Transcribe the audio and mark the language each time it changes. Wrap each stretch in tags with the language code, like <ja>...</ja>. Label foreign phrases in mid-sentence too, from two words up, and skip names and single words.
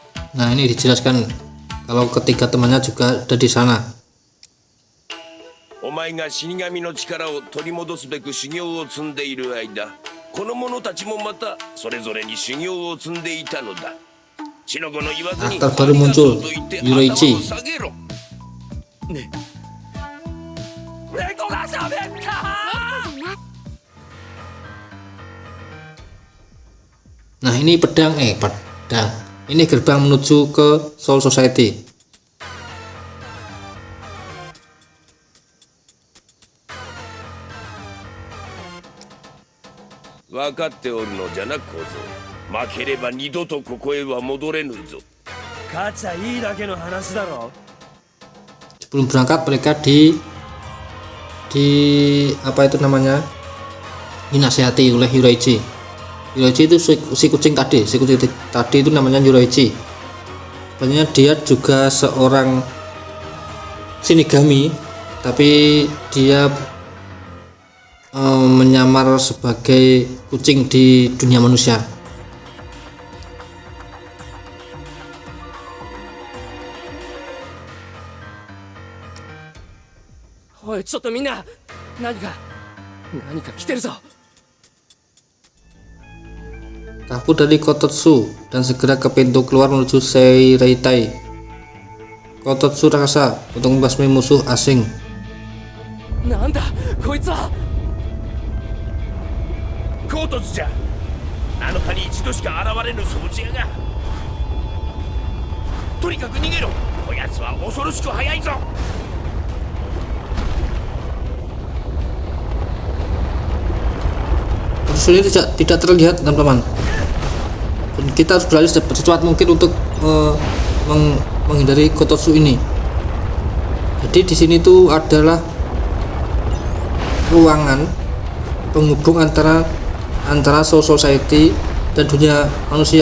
<id>Nah, ini dijelaskan kalau ketiga temannya juga ada di sana.</id> <ja>お前が死神の力を取り戻すべく修行を積んでいる間、この者たちもまたそれぞれに修行を積んでいたのだ。血の子の言わずに</ja> <id>Aktor baru muncul, Yuroichi.</id> <ja>頭を下げろ。ね。猫が喋った。</ja> <id>Nah, ini pedang. Ini gerbang menuju ke Soul Society.</id> <ja>分かっておるのじゃな小僧。負ければ二度とここへは戻れぬぞ。勝ちゃいいだけの話だろ。</ja> <id>Sebelum berangkat mereka di apa itu namanya, dinasihati oleh Yuroichi. Yuroichi itu si kucing tadi itu namanya Yuroichi. Sebenarnya dia juga seorang shinigami, tapi dia menyamar sebagai kucing di dunia manusia.</id> <ja>Oi, ちょっとみんな、何か来てるぞ。</ja> <id>Kabur dari Kototsu dan segera ke pintu keluar menuju Seireitai. Kototsu raksasa untuk membasmi musuh asing.</id> <ja>なんだ、こいつは。コートズじゃ。7日に一度しか現れぬ掃除屋が。とにかく逃げろ。こやつは恐ろしく速いぞ。</ja> <id>Kototsu ini tidak terlihat, teman-teman. Dan kita harus berlari secepat mungkin untuk menghindari Kototsu ini. Jadi di sini tuh adalah ruangan penghubung antara Soul Society dan dunia manusia.</id>